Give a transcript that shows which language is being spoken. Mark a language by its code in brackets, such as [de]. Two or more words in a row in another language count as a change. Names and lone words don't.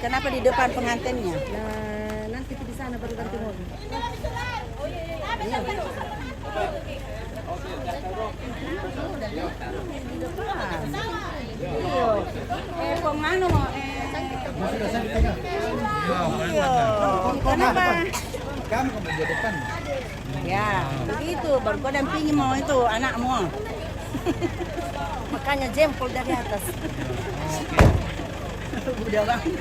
[id] Kenapa di depan pengantinnya? Nah, nanti di sana baru ganti mobil. [tl] Kung ano mo, [id] kenapa? Kamu ke meja depan. Ya, begitu. Baru kau dampingi mau itu anakmu. Makanya jempol dari atas. Udah bang.